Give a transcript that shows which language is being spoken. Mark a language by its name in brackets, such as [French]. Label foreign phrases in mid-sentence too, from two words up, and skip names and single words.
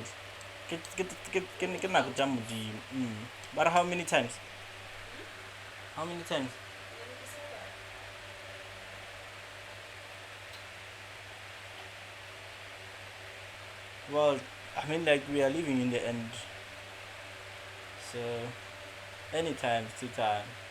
[Northern Sotho] Get nako tša modimo. [English] But how many times? How many times? Well, I mean, like we are living in the end. So, anytime, 2 times.